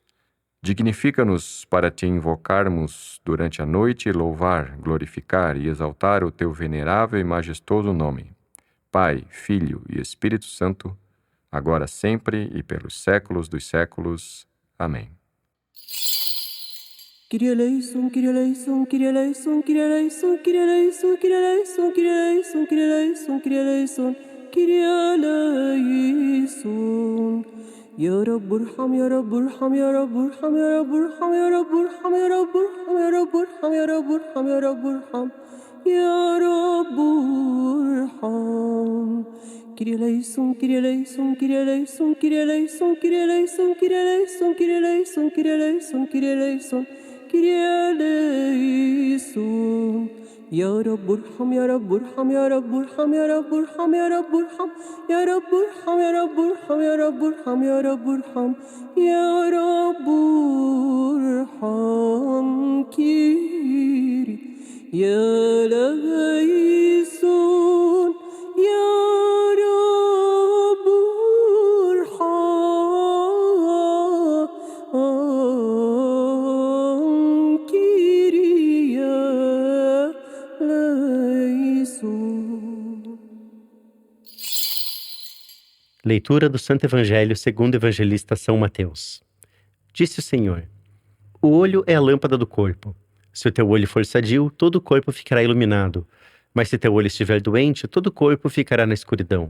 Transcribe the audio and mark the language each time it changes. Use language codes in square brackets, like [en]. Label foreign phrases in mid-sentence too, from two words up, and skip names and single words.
[pt] Dignifica-nos para te invocarmos durante a noite e louvar, glorificar e exaltar o teu venerável e majestoso nome. Pai, Filho e Espírito Santo, agora sempre e pelos séculos dos séculos. Amém. [el] Κύριε ἐλέησον, Κύριε ἐλέησον, Κύριε ἐλέησον, Κύριε ἐλέησον, Κύριε ἐλέησον, Κύριε ἐλέησον, Κύριε ἐλέησον, Κύριε ἐλέησον, Κύριε ἐλέησον, Κύριε ἐλέησον. [ar] يا رب ارحم، يا رب ارحم، يا رب ارحم، يا رب ارحم، يا رب ارحم، يا رب ارحم، يا رب ارحم، يا رب ارحم، يا رب ارحم، يا رب ارحم. [el] Κύριε ἐλέησον, Κύριε ἐλέησον, Κύριε ἐλέησον, Κύριε ἐλέησον, Κύριε ἐλέησον, Κύριε ἐλέησον, Κύριε ἐλέησον, Κύριε ἐλέησον, Κύριε ἐλέησον, Κύριε ἐλέησον. [ar] يا رب ارحم، يا رب ارحم، يا رب ارحم، يا رب ارحم، يا رب ارحم، يا رب ارحم، يا رب ارحم، يا رب ارحم، يا رب ارحم، يا رب ارحم. [el] Κύριε ἐλέησον, [ar] يا رب ارحم. [el] Κύριε ἐλέησον. [pt] Leitura do Santo Evangelho segundo o evangelista São Mateus. Disse o Senhor: o olho é a lâmpada do corpo. Se o teu olho for sadio, todo o corpo ficará iluminado. Mas se teu olho estiver doente, todo o corpo ficará na escuridão.